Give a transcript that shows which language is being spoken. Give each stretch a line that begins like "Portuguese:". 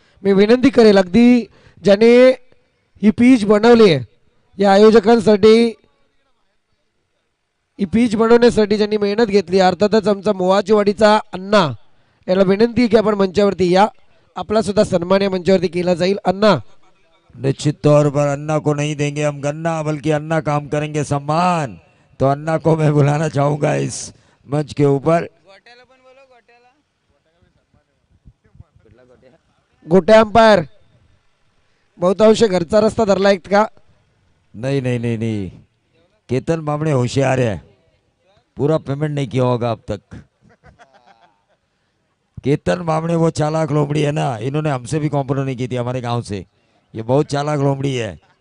Marathi: मी विनंती करेल, अगदी ज्याने ही पीच बनवली आहे, या आयोजकांसाठी ही पीच बनवण्यासाठी ज्यांनी मेहनत घेतली, अर्थातच आमचा मोहाचीवाडीचा अण्णा, याला विनंती आहे की आपण मंचावरती या. आपला सुद्धा सन्मान या मंचावरती केला जाईल. अण्णा,
Hindi: निश्चित तौर पर अन्ना को नहीं देंगे हम गन्ना, बल्कि अन्ना काम करेंगे सम्मान। तो अन्ना को मैं बुलाना चाहूंगा इस मंच के ऊपर।
Marathi: गोट्या अंपायर बहुतांश घरचा रस्ता धरला आहेत का?
Hindi: नहीं नहीं नहीं नहीं, केतन बामणे होशियार है, पूरा पेमेंट नहीं किया होगा अब तक। केतन बामणे वो चालाक लोमड़ी है ना, इन्होंने हमसे भी कॉम्प्रो नहीं की थी, हमारे गांव से। ये बहुत चालाक लोमड़ी है।